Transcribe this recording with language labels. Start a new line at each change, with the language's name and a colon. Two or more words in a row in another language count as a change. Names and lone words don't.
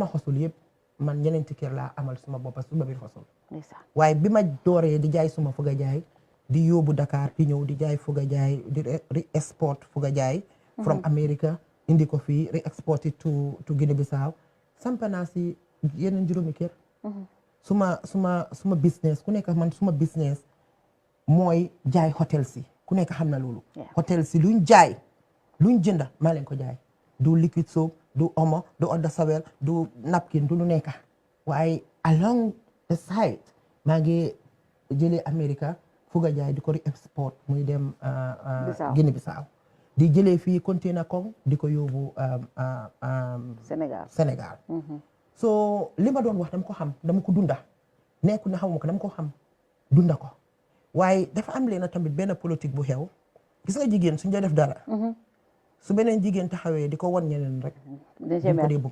Wolof: xosul yëpp man ñeneenti kër laa amal suma boppa suma biir xosul waaye bi ma dooree di jaay suma fuga jaay di yóbbu Dakar di ñëw di jaay fuga jaay di re-export fuga jaay
English: from America
Wolof: indi ko fii
English: re-export it
Wolof: to Guinée Bissau sampa naa si yeneen juróomi kër suma business ku nekk man suma business mooy jaay hotel si ku nekk xam na loolu hotel si luñ jaay luñ jënda maa leen ko jaay du
English: liquid soap
Wolof: du omo du
French: eau de Javel
Wolof: du napkin du lu nekk waaye
English: along the side
Wolof: maa ngi jëlee America fuga jaay di ko re-export muy dem Guinée Bissau di jëlee fii container koŋ di ko yóbbu Sénégal so li ma doon wax dama ko xam dama ko dunda nekku ne xamuma ko dama ko xam dunda ko waaye dafa am leen tamit benn politique bu xew gis nga jigéen suñ def dara su beneen jigéen taxawee di ko wan ñeneen rek dañ ko dee